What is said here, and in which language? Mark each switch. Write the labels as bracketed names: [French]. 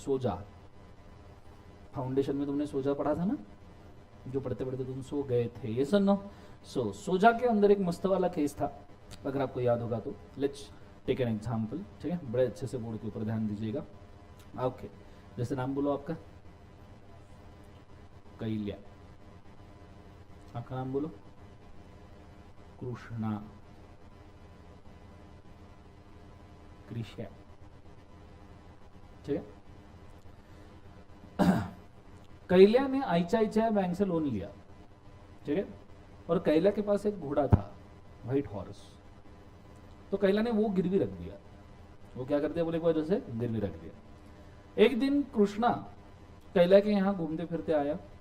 [Hindi] सोजा foundation में तुमने सोजा पढ़ा था ना, जो पढ़ते पढ़ते तुम सो गए थे. ये सुनो. सोजा के अंदर एक मस्त वाला केस था अगर आपको याद होगा तो. [English] Let's take an example. [Hindi] ठीक है. बड़े अच्छे से बोर्ड के ऊपर ध्यान दीजिएगा. ओके. जैसे नाम बोलो आपका कैल्या. आपका नाम बोलो कृष्णा, कृष्या. ठीक है. कैल्या ने आईसीआईसीआई बैंक से लोन लिया. ठीक है. और कैल्या के पास एक घोड़ा था [English] White horse. [Hindi] तो कैल्या ने वो गिरवी रख दिया. वो क्या कर दिया बोले, वजह से गिरवी रख दिया. एक दिन कृष्णा कैल्या के यहां घूमते फिरते आया.